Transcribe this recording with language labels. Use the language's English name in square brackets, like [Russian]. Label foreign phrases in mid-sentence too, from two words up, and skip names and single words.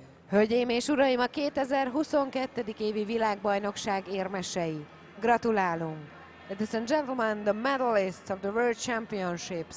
[Hungarian] Hölgyeim és uraim, a 2022. évi világbajnokság érmesei. Gratulálunk! [English] Ladies and gentlemen, the medalists of the World Championships.